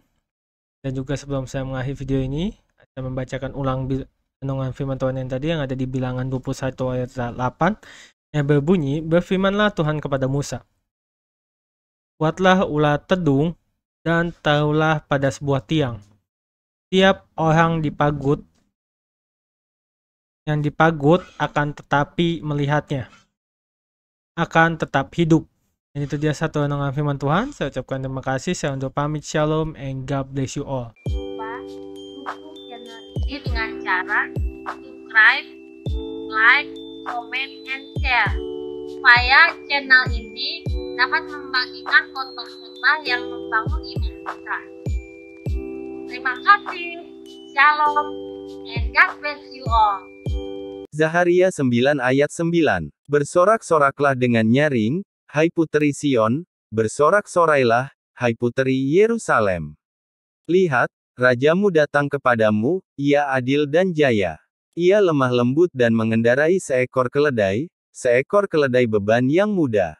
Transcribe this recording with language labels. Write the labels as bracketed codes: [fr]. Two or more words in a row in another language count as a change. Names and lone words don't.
[id] Dan juga sebelum saya mengakhiri video ini, saya membacakan ulang renungan firman Tuhan yang tadi yang ada di Bilangan 21 ayat 8 yang berbunyi, "Berfirmanlah Tuhan kepada Musa, buatlah ular tedung dan taruhlah pada sebuah tiang. Tiap orang yang dipagut akan tetapi melihatnya akan tetap hidup." Dan itu dia satu renungan firman Tuhan. Saya ucapkan terima kasih. Saya undur pamit. [en] Shalom and God bless you all. [id] Dukung channel ini dengan cara subscribe, like, [en] comment, and share [id] supaya channel ini dapat membagikan khotbah-khotbah yang membangun iman kita. Terima kasih. [en] Shalom and God bless you all. [id] Zaharia 9 ayat 9. Bersorak-soraklah dengan nyaring, hai puteri Sion, bersorak-sorailah, hai puteri Yerusalem. Lihat, rajamu datang kepadamu, ia adil dan jaya. Ia lemah lembut dan mengendarai seekor keledai beban yang mudah.